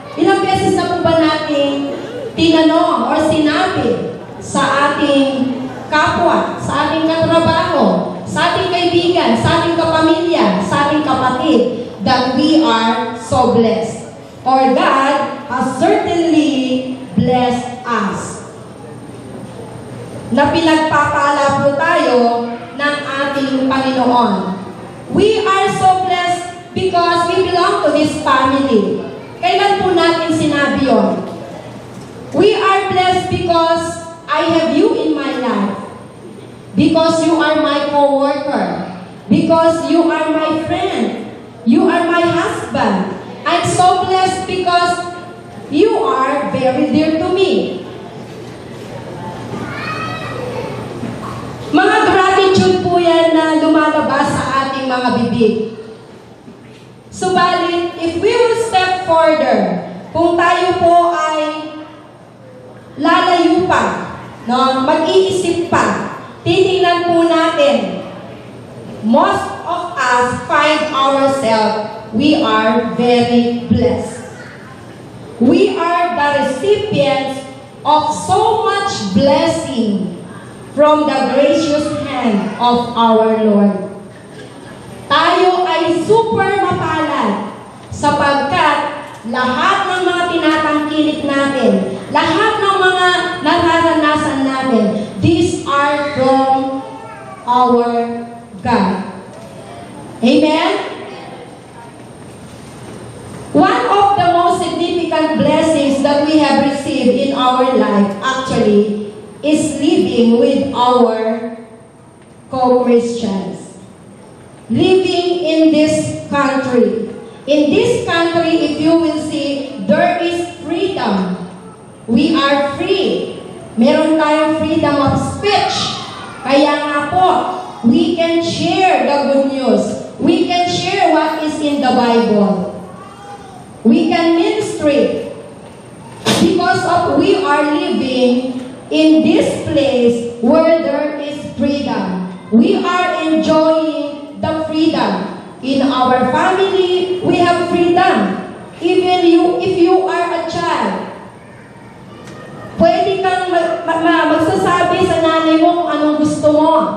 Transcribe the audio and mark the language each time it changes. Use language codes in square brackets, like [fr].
[tl] Ilang beses na po ba natin tinanong or sinabi sa ating kapwa, sa ating katrabaho, sa ating kaibigan, sa ating kapamilya, sa ating kapatid, [en] that we are so blessed? Or God has certainly blessed us. [tl] Na pinagpapala po tayo ng ating Panginoon. [en] We are so blessed because we belong to His family. [tl] Kailan po natin sinabi yun? [en] We are blessed because I have you in my life. Because you are my co-worker. Because you are my friend. You are my husband. I'm so blessed because you are very dear to me. [tl] Mga gratitude po yan na lumalabas sa ating mga bibig. [en] Subalit, if we will step further, [tl] kung tayo po ay lalayo pa, no, mag-iisip pa, titingnan po natin, [en] most of us find ourselves, we are very blessed. We are the recipients of so much blessing from the gracious hand of our Lord. [tl] Tayo ay super mapalad sapagkat lahat ng mga tinatangkilik natin, lahat ng mga nararanasan natin, [en] these are from our God. Amen? One of the most significant blessings that we have received in our life actually is living with our co-Christians. Living in this country. In this country, country, if you will see, there is freedom. We are free. [tl] Meron tayong [en] freedom of speech. [tl] Kaya nga po, [en] we can share the good news. We can share what is in the Bible. We can ministry. Because of we are living in this place where there is freedom. We are enjoying the freedom. In our family, we have freedom. Even if you are a child, [tl] pwede kang magsasabi sa nanay mo kung anong gusto mo.